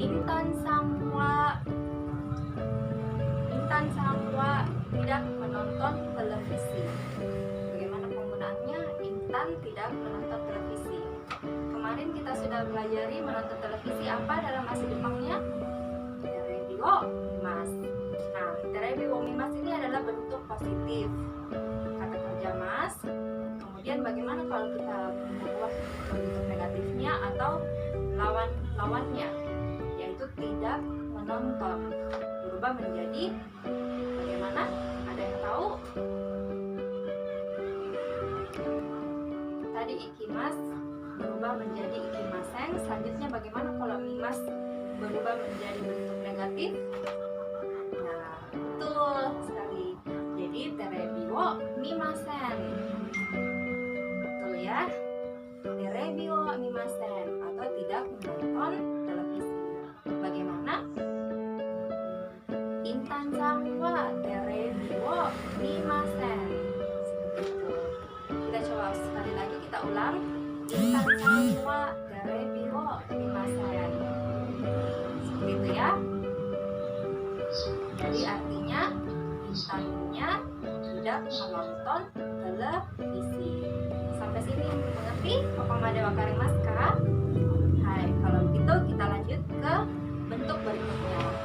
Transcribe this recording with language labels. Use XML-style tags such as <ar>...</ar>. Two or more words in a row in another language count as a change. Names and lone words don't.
<id>Intan Sangwa tidak menonton televisi. Bagaimana penggunaannya? Intan tidak menonton televisi. Kemarin kita sudah pelajari menonton televisi apa dalam bahasa Jepangnya?</id> <ja>テレビを見ます.</ja> <id>Nah,</id> <ja>テレビを見ます</ja> <id>ini adalah bentuk positif kata kerja mas. Kemudian bagaimana kalau kita membuat bentuk negatifnya atau lawannya, yaitu tidak menonton, berubah menjadi bagaimana? Ada yang tahu? Tadi ikimas berubah menjadi ikimasen. Selanjutnya bagaimana kalau mimas berubah menjadi bentuk negatif? Nah, betul sekali.</id> <ja>Jadi テレビを見ません.</ja> <id>Betul ya?</id> <ja>テレビを見ません</ja> <id>atau tidak menonton televisi. Bagaimana?</id> <ja>インタンさんはテレビを見ません.</ja> <id>Seperti itu. Kita coba sekali lagi, kita ulang.</id> <ja>インタンさんはテレビを見ません.</ja> <id>Seperti itu ya. Jadi artinya intannya tidak menonton televisi. Sampai sini mengerti? Papa Dewa Karimas Kak? Hai, kalau begitu kita lanjut ke bentuk berikutnya.</id>